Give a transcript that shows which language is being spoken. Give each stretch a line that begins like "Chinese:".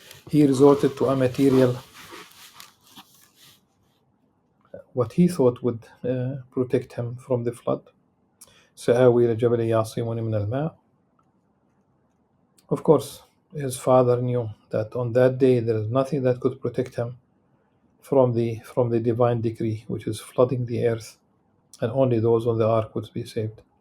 English: He resorted to a material, what he thought would protect him from the flood.
Arabic: سآوي إلى جبل يعصمني من الماء.
English: Of course, his father knew that on that day there is nothing that could protect him from the divine decree, which is flooding the earth, and only those on the ark would be saved.